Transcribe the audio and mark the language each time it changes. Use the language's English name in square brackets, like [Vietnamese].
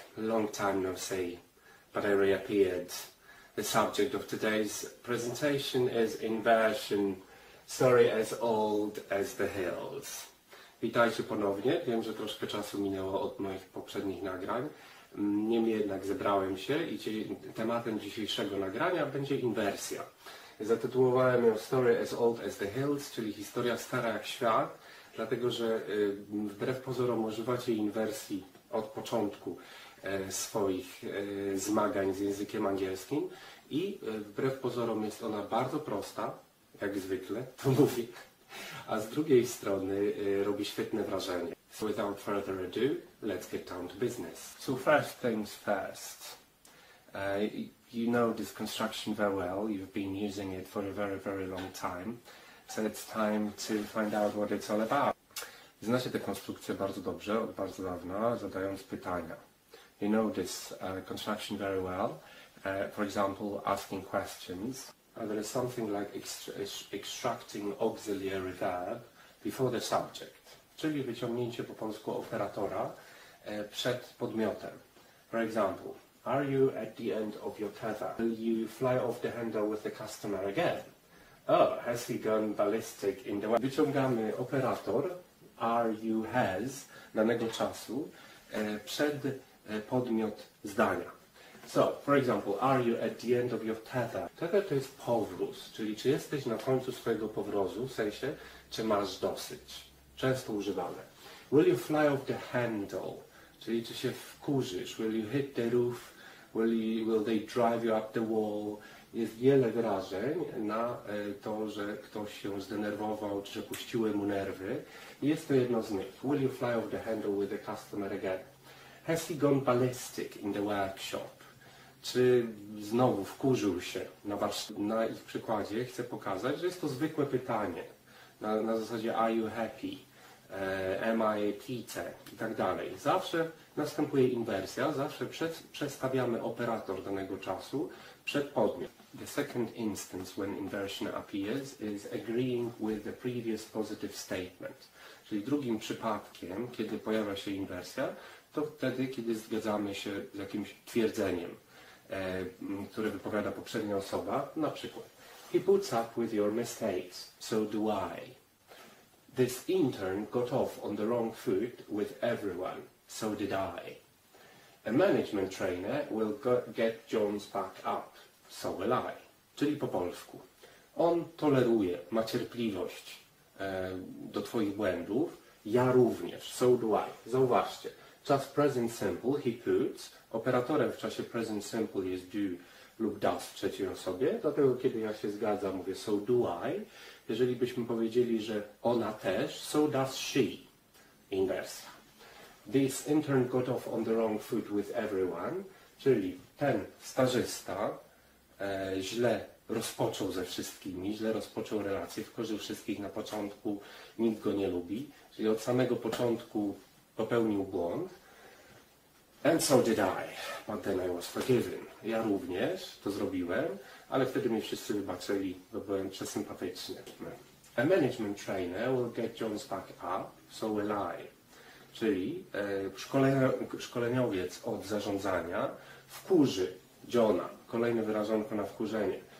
[English] Long time no see, but I reappeared. The subject of today's presentation is Inversion, story as old as the hills. [Polish] Witajcie ponownie. Wiem, że troszkę czasu minęło od moich poprzednich nagrań. Niemniej jednak zebrałem się i tematem dzisiejszego nagrania będzie inwersja. Zatytułowałem ją [English] Story as old as the hills, [Polish] czyli historia stara jak świat, dlatego że wbrew pozorom używacie inwersji od początku swoich zmagań z językiem angielskim i wbrew pozorom jest ona bardzo prosta, jak zwykle, to mówię, a z drugiej strony robi świetne wrażenie. [English] So without further ado, let's get down to business. So first things first. You know this construction very well, you've been using it for a very, very long time, so it's time to find out what it's all about. [Polish] Znacie tę konstrukcję bardzo dobrze, od bardzo dawna, zadając pytania. [English] You know this construction very well, for example, asking questions. There is something like extracting auxiliary verb before the subject, [Polish] czyli wyciągnięcie po polsku operatora przed podmiotem. [English] For example, are you at the end of your tether? Will you fly off the handle with the customer again? Oh, has he gone ballistic in the way? [Polish] Wyciągamy operator are you has danego czasu przed podmiot zdania. [English] So, for example, are you at the end of your tether? [Polish] Tether to jest powróz, czyli czy jesteś na końcu swojego powrozu, w sensie, czy masz dosyć. Często używane. [English] Will you fly off the handle? [Polish] Czyli czy się wkurzysz? [English] Will you hit the roof? Will they drive you up the wall? [Polish] Jest wiele wyrażeń na to, że ktoś się zdenerwował, czy że puściły mu nerwy. I jest to jedno z nich. [English] Will you fly off the handle with the customer again? Has he gone ballistic in the workshop? [Polish] Czy znowu wkurzył się na ich przykładzie? Chcę pokazać, że jest to zwykłe pytanie. Na zasadzie [English] are you happy? Am I Peter? [Polish] I tak dalej. Zawsze następuje inwersja, zawsze przestawiamy operator danego czasu przed podmiot. [English] The second instance when inversion appears is agreeing with the previous positive statement. [Polish] Czyli drugim przypadkiem, kiedy pojawia się inwersja, to wtedy, kiedy zgadzamy się z jakimś twierdzeniem, które wypowiada poprzednia osoba. Na przykład, [English] he puts up with your mistakes, so do I. This intern got off on the wrong foot with everyone, so did I. A management trainer will get Jones back up, so will I. [Polish] Czyli po polsku. On toleruje, ma cierpliwość do Twoich błędów, ja również, [English] so do I. [Polish] Zauważcie, czas present simple, he puts, operatorem w czasie present simple jest do lub does w trzeciej osobie, dlatego kiedy ja się zgadzam, mówię [English] so do I. [Polish] Jeżeli byśmy powiedzieli, że ona też, [English] so does she. [Polish] Inwersja. [English] This intern got off on the wrong foot with everyone, [Polish] czyli ten stażysta źle rozpoczął ze wszystkimi, źle rozpoczął relacje, wkurzył wszystkich na początku, nikt go nie lubi, czyli od samego początku popełnił błąd. [English] And so did I, but then I was forgiven. [Polish] Ja również to zrobiłem, ale wtedy mnie wszyscy wybaczyli, bo byłem przesympatyczny. [English] A management trainer will get Jones back up, so will I. [Polish] Czyli szkoleniowiec od zarządzania wkurzy Johna, kolejne wyrażonko na wkurzenie.